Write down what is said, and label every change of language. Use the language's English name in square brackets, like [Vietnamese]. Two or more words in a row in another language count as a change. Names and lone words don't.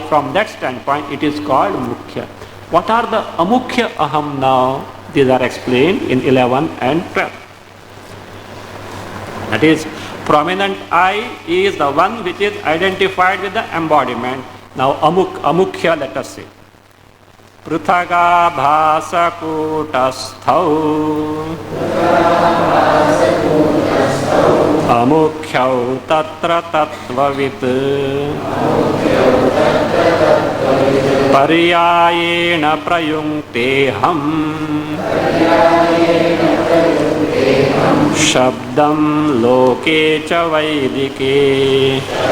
[English] From that standpoint, it is called mukhya. What are the [Sanskrit] अमुख्य अहम् [English] now? These are explained in 11 and 12. That is, prominent I is the one which is identified with the embodiment. Now amukhya, let us say. [Sanskrit] पृथग् भासा कूटस्थाव् अमुख्यौ तत्र तत्त्ववित् पर्यायेण प्रयुङ्क्तेऽहं शब्दं लोके च वैदिके.